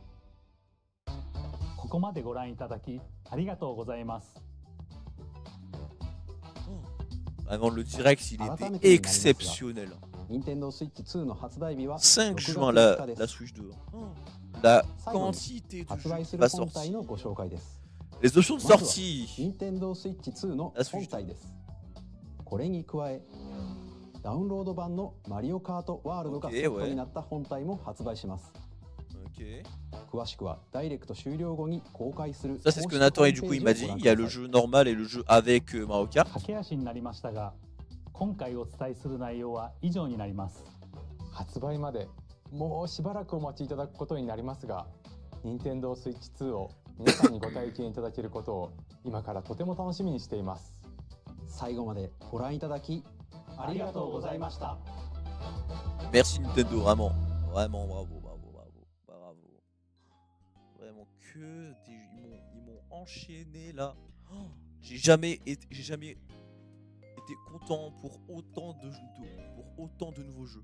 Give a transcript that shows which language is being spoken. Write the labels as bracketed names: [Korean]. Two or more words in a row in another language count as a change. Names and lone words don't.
[French] Vraiment, le direct, il était exceptionnel. 5 juin, la Switch 2. La quantité de jeux qui va sortir. Les options de sortie. La Switch 2. [Japanese] これに加え、ダウンロード版のマリオカートワールドがセットになった本体も発売します。詳しくはダイレクト終了後に公開する。 [French] Ça c'est ce que Nathan et du coup il m'a dit. Il y a le jeu normal et le jeu avec Mario Kart. [Japanese] 駆け足になりましたが、今回お伝えする内容は以上になります。発売までもうしばらくお待ちいただくことになりますが、任天堂スイッチ2を皆さんにご体験いただけることを今からとても楽しみにしています。最後までご覧いただきありがとうございました。 [French] Merci Nintendo, vraiment, vraiment bravo, bravo. Vraiment que ils m'ont enchaîné là. Oh, j'ai jamais été content pour autant de nouveaux jeux.